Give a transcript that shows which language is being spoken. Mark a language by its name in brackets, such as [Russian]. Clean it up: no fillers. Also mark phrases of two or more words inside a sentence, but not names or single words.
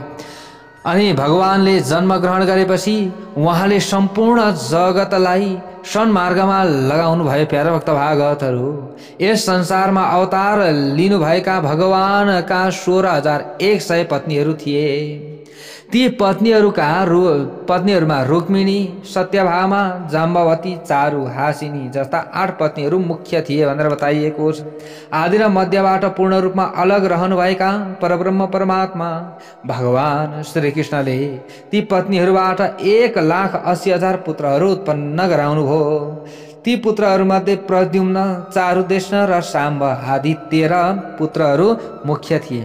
[Nepali] अनि भगवानले जन्म ग्रहण गरेपछि उहाँले सम्पूर्ण जगतलाई सन्मार्गमा लगाउनु भयो। प्यारा भक्त भागवतहरू, यस संसारमा अवतार लिनुभएका भगवानका 16,100 पत्नीहरू थिए। ती पत्नीहरूमा रुक्मिणी, सत्यभामा, जाम्बवती, चारु, हासिनी जस्ता 8 पत्नीहरू मुख्य थिए भनेर बताइएको छ। आदि र मध्यबाट पूर्ण रूपमा अलग रहनुभएका परब्रह्म परमात्मा भगवान श्रीकृष्णले ती पत्नीहरूबाट 1,80,000 पुत्रहरू उत्पन्न गराउनुभयो। ती पुत्रहरूमध्ये प्रद्युम्न, चारुदेष्ण र साम्ब आदि 13 पुत्रहरू मुख्य थिए।